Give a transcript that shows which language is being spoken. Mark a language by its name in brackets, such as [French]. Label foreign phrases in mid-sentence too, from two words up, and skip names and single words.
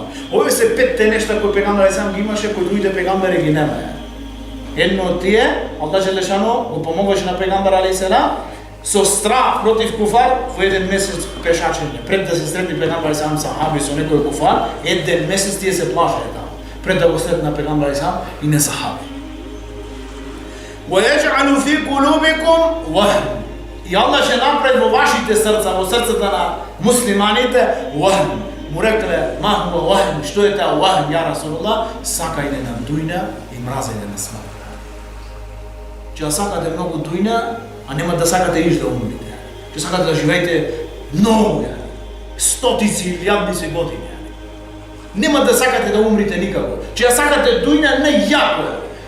[Macedonian] Овие се петте нешта кои Пегамбер ги имаше, кои другите пегамбери ги нема. Едно од тие, Аллах Желешано го помогаше на Пегамбер алейхиселам со страх против куфар во еден месец пешачење. Пред да се сретни Пегамбер алейхиселам сахаби со некој куфар, еден месец тие се плашеа таму. Пред да го сретна Пегамбер алейхиселам и не сахаби. [Arabic] وَيَجْعَلُ فِي قُلُوبِكُمْ وَهْنًا. [Macedonian] И Аллах ќе направи во вашите срца, во срцата на муслиманите вахн. Му рекле, [Arabic] ما هو الوهن, [Macedonian] што е таа вахн, [Arabic] يا رسول الله, [Macedonian] сакајте на дујна и мразење на смрт. Ќе да сакате многу дујна, а нема да сакате иш да умрете. Ќе сакате да живеете многу, стотици или илјадници години. Нема да сакате да умрете никако. Ќе да сакате дујна не јако.